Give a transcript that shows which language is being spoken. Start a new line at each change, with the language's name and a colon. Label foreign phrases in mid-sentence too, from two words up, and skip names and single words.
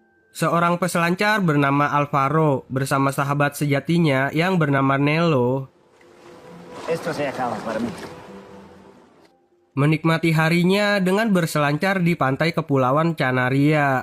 Indonesian: Seorang peselancar bernama Alvaro bersama sahabat sejatinya yang bernama Nelo
Spanish: Esto se acaba para mí.
Indonesian: menikmati harinya dengan berselancar di pantai Kepulauan Canaria.